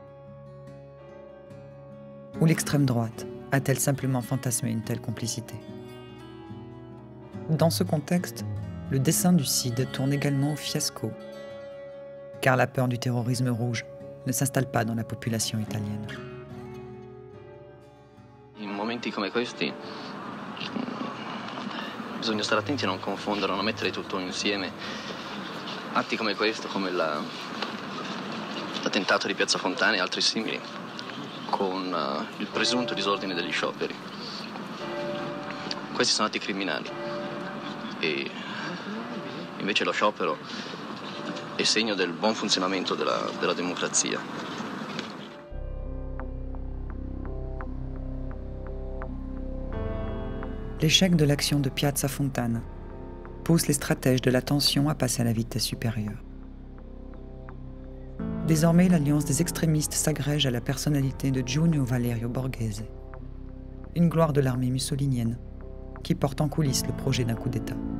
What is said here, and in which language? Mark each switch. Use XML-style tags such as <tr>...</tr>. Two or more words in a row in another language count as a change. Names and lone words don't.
<fr>Ou l'extrême droite a-t-elle simplement fantasmé une telle complicité ? Dans ce contexte, le dessein du CID tourne également au fiasco, car la peur du terrorisme rouge ne s'installe pas dans la population italienne.</fr> <it>In momenti come questi bisogna stare attenti a non confondere, a non mettere tutto insieme. Atti come questo, come l'attentato di Piazza Fontana e altri simili, con il presunto disordine degli scioperi. Questi sono atti criminali e invece lo sciopero è segno del buon funzionamento della democrazia.</it> <fr>L'échec de l'action de Piazza Fontana pousse les stratèges de la tension à passer à la vitesse supérieure. Désormais, l'alliance des extrémistes s'agrège à la personnalité de Giunio Valerio Borghese, une gloire de l'armée mussolinienne, qui porte en coulisses le projet d'un coup d'État.</fr>